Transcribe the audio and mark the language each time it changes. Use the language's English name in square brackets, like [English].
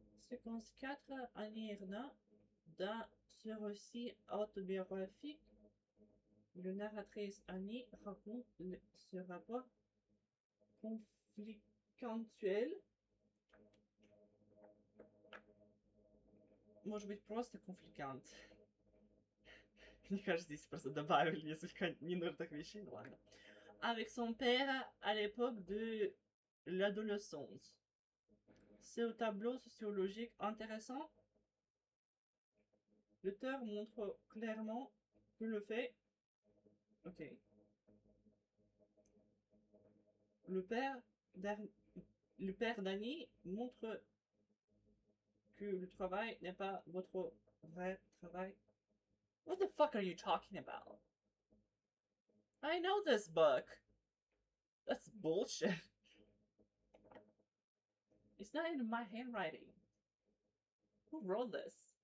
[French] Séquence 4, Annie Erna, dans ce récit autobiographique, le narratrice Annie raconte ce rapport conflictuel. [Russian] Может быть, просто конфликант. Мне кажется, здесь просто добавили несколько ненужных вещей, ну ладно. [French] Avec son père à l'époque de l'adolescence. Ce tableau sociologique intéressant, l'auteur montre clairement que le fait... Ok. Le père d'Annie montre que le travail n'est pas votre vrai travail. [English] What the fuck are you talking about? I know this book. That's bullshit. It's not in my handwriting. Who wrote this?